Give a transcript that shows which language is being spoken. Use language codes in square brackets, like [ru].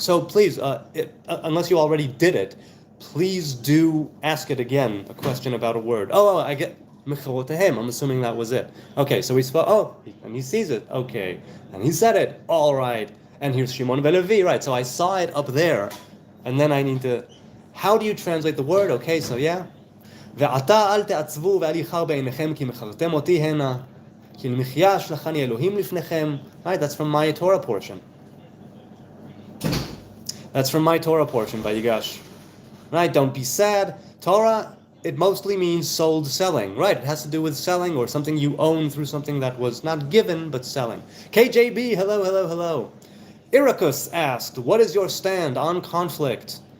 [en] So please, unless you already did it, please do ask it again, a question about a word. Oh, I get Mecharotehem. I'm assuming that was it. Okay, so we spoke, oh, and he sees it. Okay, and he said it. All right. And here's Shimon Velevi. Right, so I saw it up there. And then I need to, how do you translate the word? Okay, so yeah. [he] ועתה אל תעצבו ואל יחר בעיניכם כי מכרתם אותי הנה כי למחיה שלחני אלוהים לפניכם. [en] Right, that's from my Torah portion. That's from my Torah portion by Yigash. Right, don't be sad. Torah, it mostly means sold, selling. Right, it has to do with selling or something you own through something that was not given but selling. KJB, hello, hello, hello. Irakus asked, what is your stand on conflict?